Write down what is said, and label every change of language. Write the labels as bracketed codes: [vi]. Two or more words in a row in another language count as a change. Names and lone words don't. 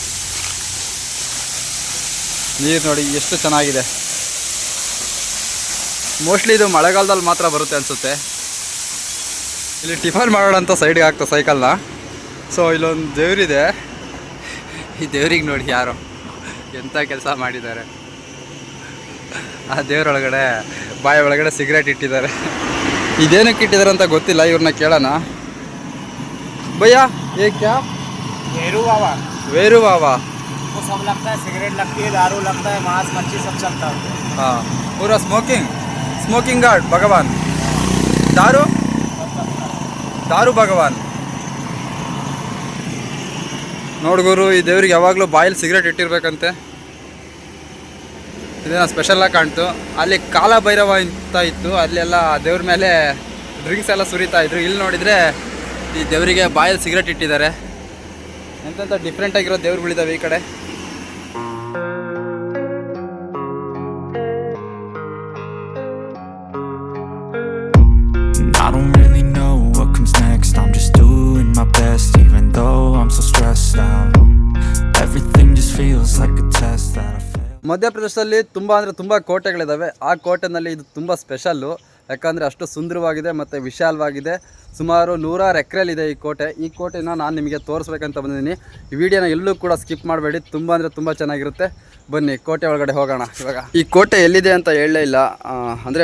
[kn] ನೀರು ನೋಡಿ ಎಷ್ಟು ಚೆನ್ನಾಗಿದೆ ಮೋಸ್ಟ್ಲಿ ಇದು ಮಳೆಗಾಲದಲ್ಲಿ ಮಾತ್ರ ಬರುತ್ತೆ ಅನಿಸುತ್ತೆ ಇಲ್ಲಿ ಟಿಫನ್ ಮಾಡೋಣ ಅಂತ ಸೈಡ್ಗೆ ಹಾಕ್ತಾ ಸೈಕಲ್ನ ಸೊ ಇಲ್ಲೊಂದು ದೇವರಿದೆ ಈ ದೇವ್ರಿಗೆ ನೋಡಿ ಯಾರು ಎಂಥ ಕೆಲಸ ಮಾಡಿದ್ದಾರೆ ಆ ದೇವರೊಳಗಡೆ ಬಾಯಿ ಒಳಗಡೆ ಸಿಗರೇಟ್ ಇಟ್ಟಿದ್ದಾರೆ ಇದೇನಕ್ಕೆ ಇಟ್ಟಿದ್ದಾರೆ ಅಂತ ಗೊತ್ತಿಲ್ಲ ಇವ್ರನ್ನ ಕೇಳೋಣ [hi] भय्या ए क्या वेरु बाबा वो सब लगता है सिगरेट लगती है दारू लगता है मांस मच्छी सब चलता है हाँ पूरा स्मोकिंग गार्ड भगवान दारू भगवान [kn] ನೋಡ್ಗುರು ಈ ದೇವ್ರಿಗೆ ಯಾವಾಗಲೂ ಬಾಯಲ್ಲಿ ಸಿಗರೇಟ್ ಇಟ್ಟಿರ್ಬೇಕಂತೆ ಇದೇನೋ ಸ್ಪೆಷಲಾಗಿ ಕಾಣ್ತು ಅಲ್ಲಿ ಕಾಲ ಭೈರವ ಅಂತ ಇತ್ತು ಅಲ್ಲೆಲ್ಲ ದೇವ್ರ ಮೇಲೆ ಡ್ರಿಂಕ್ಸ್ ಎಲ್ಲ ಸುರಿತಾ ಇದ್ರು ಇಲ್ಲಿ ನೋಡಿದರೆ ಈ ದೇವರಿಗೆ ಬಾಯಲ್ಲಿ ಸಿಗರೇಟ್ ಇಟ್ಟಿದ್ದಾರೆ ಎಂತೆಂಥ ಡಿಫ್ರೆಂಟಾಗಿರೋ ದೇವ್ರುಗಳಿದ್ದಾವೆ ಈ ಕಡೆ [en] I don't really know what comes next. I'm just doing my best, even though I'm so stressed out. Everything just feels like a test that I failed. [kn] ಮಧ್ಯಪ್ರದೇಶದಲ್ಲಿ ತುಂಬ ಅಂದರೆ ತುಂಬ ಕೋಟೆಗಳಿದ್ದಾವೆ ಆ ಕೋಟೆನಲ್ಲಿ ಇದು ತುಂಬ ಸ್ಪೆಷಲ್ಲು ಯಾಕಂದರೆ ಅಷ್ಟು ಸುಂದರವಾಗಿದೆ ಮತ್ತು ವಿಶಾಲವಾಗಿದೆ ಸುಮಾರು 100 ಎಕರೆಲಿದೆ ಈ ಕೋಟೆನ ನಾನು ನಿಮಗೆ ತೋರಿಸ್ಬೇಕಂತ ಬಂದಿದ್ದೀನಿ ಈ ವಿಡಿಯೋನ ಎಲ್ಲೂ ಕೂಡ ಸ್ಕಿಪ್ ಮಾಡಬೇಡಿ ತುಂಬ ಅಂದರೆ ತುಂಬ ಚೆನ್ನಾಗಿರುತ್ತೆ ಬನ್ನಿ ಕೋಟೆ ಒಳಗಡೆ ಹೋಗೋಣ ಇವಾಗ ಈ ಕೋಟೆ ಎಲ್ಲಿದೆ ಅಂತ ಹೇಳಲೇ ಇಲ್ಲ ಅಂದರೆ